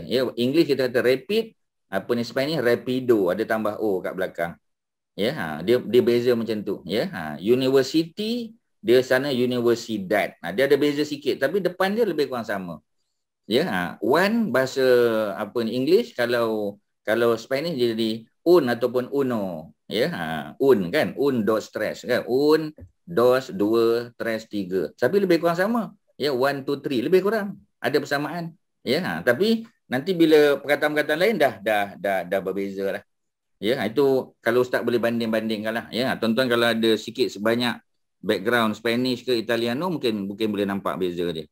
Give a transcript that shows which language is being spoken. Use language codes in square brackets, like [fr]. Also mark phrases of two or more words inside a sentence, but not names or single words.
[ms] Ya, English kita kata rapid, Spanish rapido, ada tambah o kat belakang. Ya, dia beza macam tu, ya. University, dia sana universidad. Dia ada beza sikit tapi depan dia lebih kurang sama. Ya, one bahasa English, kalau Spanish dia jadi un ataupun uno, ya. Un kan, [es] un dos tres [ms] kan, un dos dua tres tiga. Tapi lebih kurang sama. Ya, 1 2 3 lebih kurang ada persamaan. Ya, tapi nanti bila perkataan-perkataan lain dah berbeza lah. Ya, itu kalau Ustaz boleh banding-bandingkan lah. Ya, tuan-tuan kalau ada sikit sebanyak background Spanish ke Italiano mungkin boleh nampak beza dia.